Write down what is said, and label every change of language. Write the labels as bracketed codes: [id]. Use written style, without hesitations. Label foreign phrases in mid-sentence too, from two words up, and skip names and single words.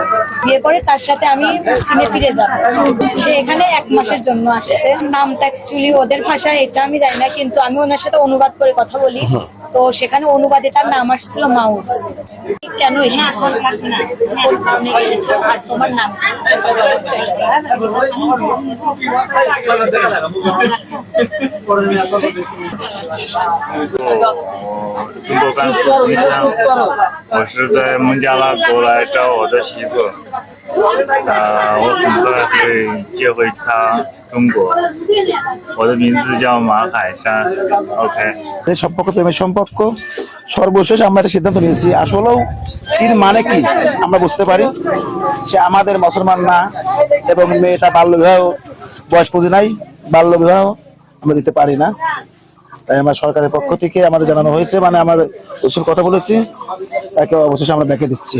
[bn] বিয়ে করে তার সাথে আমি চীনে ফিরে যাব। সে এখানে 1 মাসের জন্য আসছে। নামটা অ্যাকচুয়ালি ওদের ভাষায় এটা আমি জানি না, কিন্তু আমি ওনার সাথে অনুবাদ করে কথা বলি। তো সেখানে অনুবাদে তার নাম আসছিল মাউস। কেন এসেছো? কোন কারণে এসেছো? আর তোমার নাম কি? [zh] 中国甘肃萍乡，我是在孟加拉过来找我的媳妇。我很快会接回她中国。我的名字叫马海山。OK。 [bn] সম্পর্ক প্রেমের সম্পর্ক সর্বশেষ আমরা একটা সিদ্ধান্ত নিয়েছি। আসলেও চীন মানে কি আমরা বুঝতে পারি, সে আমাদের মুসলমান না, এবং মেয়েটা বাল্য বিবাহ বয়স পুঁজি নাই, বাল্য বিবাহ আমরা দিতে পারি না। তাই আমার সরকারের পক্ষ থেকে আমাদের জানানো হয়েছে, মানে আমাদের ওসব কথা বলেছি, তাকে অবশেষে আমরা ব্যাকে দিচ্ছি।